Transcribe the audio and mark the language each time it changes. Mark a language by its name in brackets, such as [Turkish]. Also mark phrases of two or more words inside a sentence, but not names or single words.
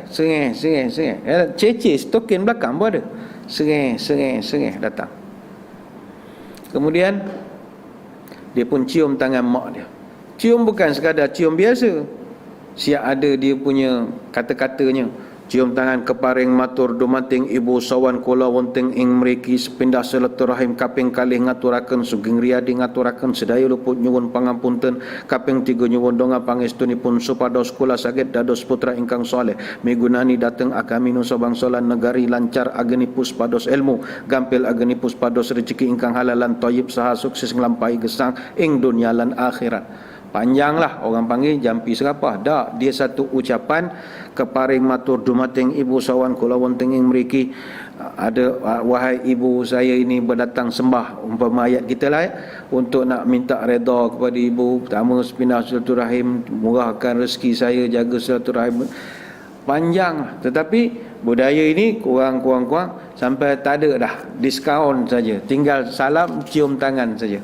[Malay] Sereh. Cece stokin belakang pun ada. Sereh datang. Kemudian dia pun cium tangan mak dia. Cium bukan sekadar cium biasa. Siap ada dia punya kata-katanya. Cium tangan [Javanese] keparing matur dumating ibu sawan kula wonten ing mriki sepindah silaturahim kaping kalih ngaturaken sugeng riyadi ngaturaken sedaya luput nyuwun pangampunten kaping 3 nyuwun donga pangestunipun supados kula saged dados putra ingkang saleh migunani dhateng agami nusa bangsa lan negari lancar agenipus pados ilmu gampil agenipus pados rezeki ingkang halal lan thayyib saha sukses nglampahi gesang ing dunia lan akhirat. [Malay] Panjanglah orang panggil jampi serapah. Dak, dia satu ucapan [Javanese] keparing matur dumating ibu sawan kula wonten ing mriki, [Malay] ada wahai ibu saya ini berdatang sembah umpama ayat kita lah untuk nak minta redha kepada ibu. Pertama sepindah silaturahim, murahkan rezeki saya, jaga silaturahim. Panjang, tetapi budaya ini kurang sampai tak ada dah, diskaun saja, tinggal salam cium tangan saja.